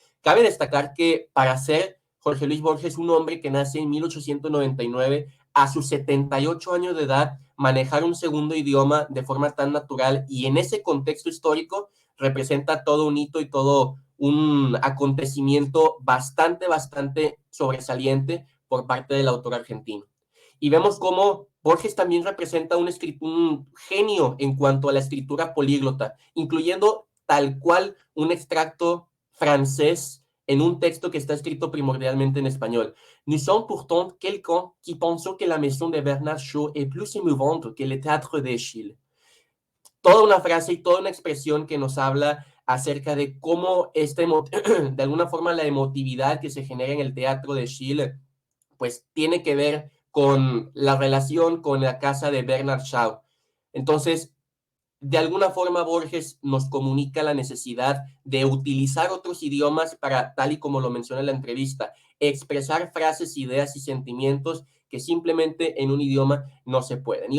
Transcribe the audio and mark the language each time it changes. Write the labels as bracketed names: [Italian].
[Spanish] Cabe destacar que para ser Jorge Luis Borges, un hombre que nace en 1899, a sus 78 años de edad, manejar un segundo idioma de forma tan natural y en ese contexto histórico representa todo un hito y todo un acontecimiento bastante sobresaliente por parte del autor argentino. Y vemos cómo Borges también representa un genio en cuanto a la escritura políglota, incluyendo tal cual un extracto francés en un texto que está escrito primordialmente en español. [French] Nous sommes pourtant quelqu'un qui pensons que la maison de Bernard Shaw est plus émouvante que le théâtre d'Eschyle. [Spanish] Toda una frase y toda una expresión que nos habla acerca de cómo de alguna forma la emotividad que se genera en el teatro de Eschyle, pues tiene que ver con la relación con la casa de Bernard Shaw. Entonces, de alguna forma Borges nos comunica la necesidad de utilizar otros idiomas para, tal y como lo menciona en la entrevista, expresar frases, ideas y sentimientos que simplemente en un idioma no se pueden.